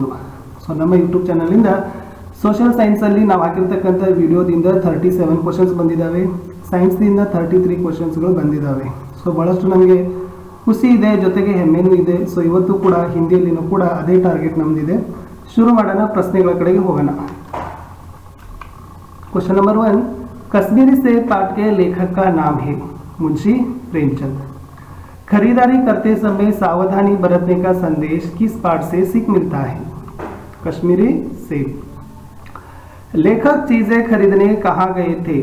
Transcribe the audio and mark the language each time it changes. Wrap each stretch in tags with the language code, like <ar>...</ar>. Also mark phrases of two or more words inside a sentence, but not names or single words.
<kn>ಸೊ ನಮ್ಮ ಯೂಟ್ಯೂಬ್ ಚಾನಲಿಂದ ಸೋಷಿಯಲ್ ಸೈನ್ಸಲ್ಲಿ ನಾವು ಹಾಕಿರ್ತಕ್ಕಂಥ ವಿಡಿಯೋದಿಂದ 37 ಕ್ವಶನ್ಸ್ ಬಂದಿದ್ದಾವೆ. ಸೈನ್ಸ್ನಿಂದ 33 ಕ್ವಶನ್ಸ್ಗಳು ಬಂದಿದ್ದಾವೆ. ಸೊ ಭಾಳಷ್ಟು ನಮಗೆ ಖುಷಿ ಇದೆ, ಜೊತೆಗೆ ಹೆಮ್ಮೆನೂ ಇದೆ. ಸೊ ಇವತ್ತು ಕೂಡ ಹಿಂದಿಯಲ್ಲಿನೂ ಕೂಡ ಅದೇ ಟಾರ್ಗೆಟ್ ನಮ್ಮದಿದೆ. ಶುರು ಮಾಡೋಣ, ಪ್ರಶ್ನೆಗಳ ಕಡೆಗೆ ಹೋಗೋಣ.</kn> <en>question number</en> <hi>1, कश्मीरी सेब पाठ के लेखक का नाम है मुंशी प्रेमचंद. खरीदारी करते समय सावधानी बरतने का संदेश किस पाठ से सीख मिलता है? कश्मीरी सेब. लेखक चीजें खरीदने कहाँ गए थे?</hi>